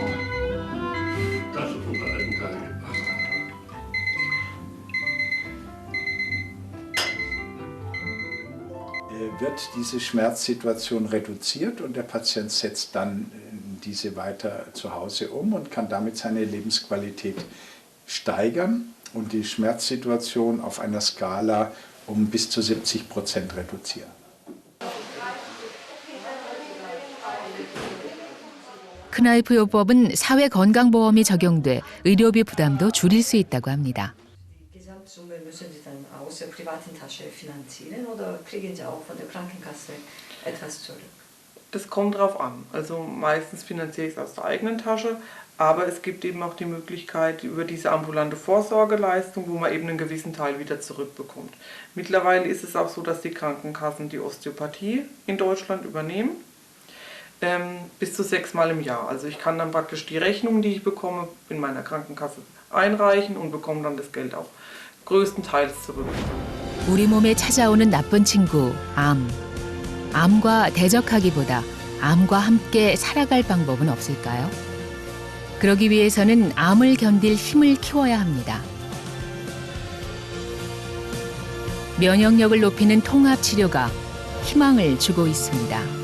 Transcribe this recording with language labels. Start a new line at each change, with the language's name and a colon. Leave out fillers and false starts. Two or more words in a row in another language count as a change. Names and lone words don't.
German: Wird diese Schmerzsituation reduziert und der Patient setzt dann diese weiter zu Hause um und kann damit seine Lebensqualität steigern und die Schmerzsituation auf einer Skala um bis zu 70% reduzieren.
Korean: 크나이프 요법은 사회건강보험이 적용돼 의료비 부담도 줄일 수 있다고 합니다.
German: der privaten Tasche finanzieren oder kriegen Sie auch von der Krankenkasse etwas zurück? Das kommt drauf an. Also meistens finanziere ich es aus der eigenen Tasche, aber es gibt eben auch die Möglichkeit über diese ambulante Vorsorgeleistung, wo man eben einen gewissen Teil wieder zurückbekommt. Mittlerweile ist es auch so, dass die Krankenkassen die Osteopathie in Deutschland übernehmen, bis zu 6-mal im Jahr. Also ich kann dann praktisch die Rechnung, die ich bekomme, in meiner Krankenkasse einreichen und bekomme dann das Geld auch größtenteils zurück.
Korean: 우리 몸에 찾아오는 나쁜 친구, 암. 암과 대적하기보다 암과 함께 살아갈 방법은 없을까요? 그러기 위해서는 암을 견딜 힘을 키워야 합니다. 면역력을 높이는 통합 치료가 희망을 주고 있습니다.